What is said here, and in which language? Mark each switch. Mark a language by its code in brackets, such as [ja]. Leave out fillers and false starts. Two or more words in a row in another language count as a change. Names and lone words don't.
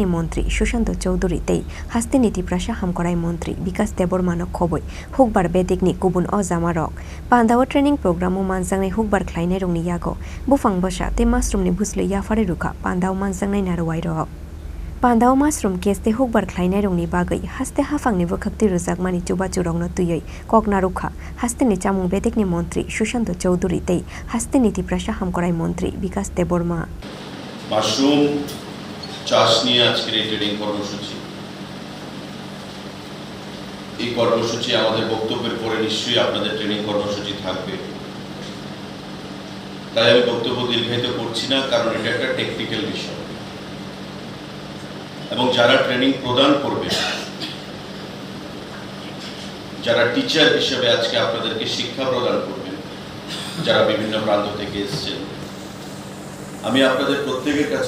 [trp] Montri Shushanto Chowdhury Tei Hasteni Tiprasha Hamkorai Montri Bikas Deborma Khoboi Hukbar Bedekni Kubun Ozamarok Pandao [en] training program [trp] Manzangnai Hukbar Kleine Rungni Yago Bufang Bosha Te mushroom ni Busle Yafare Ruka Pandao Manzangnai Narwai Ro Pandao mushroom keste Hukbar Kleine Rungni Bagai Haste Hafangni Wakakti Ruzakmani Chuba Churong no Tuyai Kokna Rukha Hasteni Chamung Bedekni Montri Shushanto Chowdhury Tei Hasteni Tiprasha Hamkorai Montri Bikas Deborma [bn] মাশরুম চাষ নিয়ে আজকের এই ট্রেনিং কর্মসূচি এই কর্মসূচি আমাদের বক্তব্যের পরে নিশ্চয়ই আপনাদের ট্রেনিং কর্মসূচি থাকবে তাই আমি বক্তব্য দীর্ঘায়িত করছি না কারণ এটা একটা টেকনিক্যাল বিষয় এবং যারা ট্রেনিং প্রদান করবে যারা টিচার হিসেবে আজকে আপনাদেরকে শিক্ষা প্রদান করবেন যারা বিভিন্ন প্রান্ত থেকে এসেছেন আমি আপনাদের প্রত্যেকের কাছে